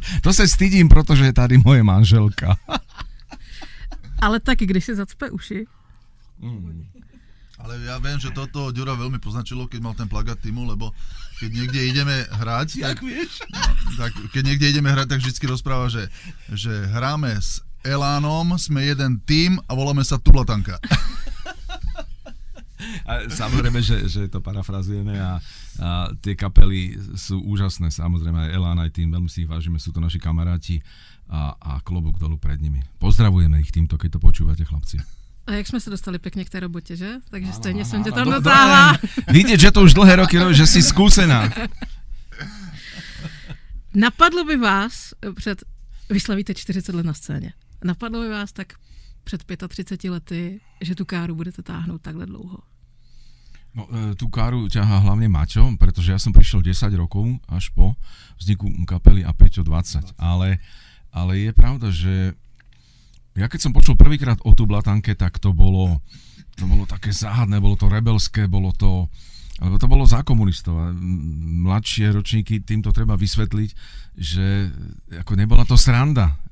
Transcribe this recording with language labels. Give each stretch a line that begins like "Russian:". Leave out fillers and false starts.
Czech: To sa stydím, protože je tady moje manželka. Ale tak, když si zacpe uši.
Slovak: Ale ja viem, že toto Ďura veľmi poznačilo, keď mal ten plagát Týmu, lebo keď niekde ideme hrať, tak, keď niekde ideme hrať, tak vždycky rozpráva, že hráme s Elánom sme jeden tím a voláme sa Tublatanka. A samozrejme, že to parafrazujeme a tie kapely sú úžasné, samozrejme aj Elán, aj tým, veľmi si ich vážime, sú to naši kamaráti a klobúk dolu pred nimi. Pozdravujeme ich týmto, keď to počúvate, chlapci.
Czech: A jak jsme se dostali pěkně k té robotě, že? Takže stejně jsem tě tam dotáhla.
Slovak: Vidieť, že to už dlhé roky robíš, že si skúsená.
Czech: Napadlo by vás vy slavíte 40 let na scéně, napadlo by vás tak před 35 lety, že tu káru budete táhnout takhle dlouho?
Slovak: No, tú káru ťahá hlavne Maťo, pretože ja som prišiel 10 rokov až po vzniku kapely a Peťo 20. Ale je pravda, že ja keď som počul prvýkrát o Tublatanke, tak to bolo také záhadné, bolo to rebelské, lebo to bolo za komunistov a mladšie ročníky týmto treba vysvetliť, že ako nebola to sranda.